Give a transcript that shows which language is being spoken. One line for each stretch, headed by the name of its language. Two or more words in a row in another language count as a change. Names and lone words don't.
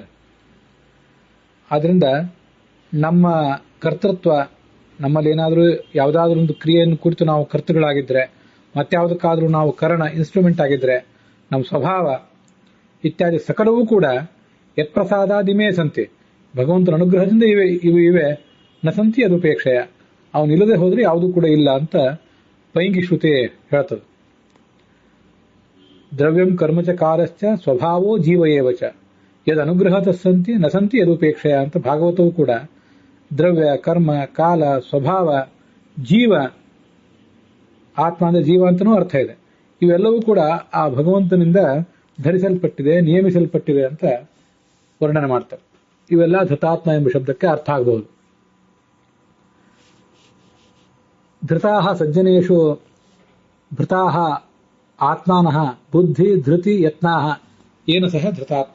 Kannada: ಆದ್ರಿಂದ ನಮ್ಮ ಕರ್ತೃತ್ವ, ನಮ್ಮಲ್ಲಿ ಏನಾದರೂ ಯಾವುದಾದ್ರೂ ಒಂದು ಕ್ರಿಯೆಯನ್ನು ಕುರಿತು ನಾವು ಕರ್ತೃಗಳಾಗಿದ್ರೆ, ಮತ್ಯಾವುದಕ್ಕಾದ್ರೂ ನಾವು ಕರಣ, ಇನ್ಸ್ಟ್ರೂಮೆಂಟ್ ಆಗಿದ್ರೆ, ನಮ್ಮ ಸ್ವಭಾವ ಇತ್ಯಾದಿ ಸಕಲವೂ ಕೂಡ
Sanskrit: ಯತ್ಪ್ರಸಾದಾದಿಮೇ ಸಂತಿ,
Kannada: ಭಗವಂತನ ಅನುಗ್ರಹದಿಂದ ಇವೆ
Sanskrit: ನ ಸಂತಿ ಅದುಪೇಕ್ಷೆಯ,
Kannada: ಅವನಿಲ್ಲದೆ ಹೋದ್ರೆ ಯಾವುದೂ ಕೂಡ ಇಲ್ಲ ಅಂತ ಪೈಂಗಿ ಶ್ರುತಿ ಹೇಳ್ತದೆ.
Sanskrit: ದ್ರವ್ಯಂ ಕರ್ಮಚ ಕಾಲಶ್ಚ ಸ್ವಭಾವೋ ಜೀವ ಏವಚ ಯದ್ ಅನುಗ್ರಹತ ಸಂತಿ ನ ಸಂತಿ ಯದುಪೇಕ್ಷೆಯ
Kannada: ಅಂತ ಭಾಗವತವೂ ಕೂಡ ದ್ರವ್ಯ, ಕರ್ಮ, ಕಾಲ, ಸ್ವಭಾವ, ಜೀವ, ಆತ್ಮ ಅಂದ್ರೆ ಜೀವ ಅಂತನೂ ಅರ್ಥ ಇದೆ. ಇವೆಲ್ಲವೂ ಕೂಡ ಆ ಭಗವಂತನಿಂದ ಧರಿಸಲ್ಪಟ್ಟಿದೆ, ನಿಯಮಿಸಲ್ಪಟ್ಟಿದೆ ಅಂತ ವರ್ಣನೆ ಮಾಡ್ತಾರೆ. ಇವೆಲ್ಲ ಧೃತಾತ್ಮ ಎಂಬ ಶಬ್ದಕ್ಕೆ ಅರ್ಥ ಆಗಬಹುದು.
Sanskrit: ಧೃತಾಹ ಸಜ್ಜನೇಶು ಭೃತಾಹ ಆತ್ಮಾನಃ ಬುದ್ಧಿ ಧೃತಿ ಯತ್ನಾಹ ಏನ ಸಹ ಧೃತಾತ್ಮ.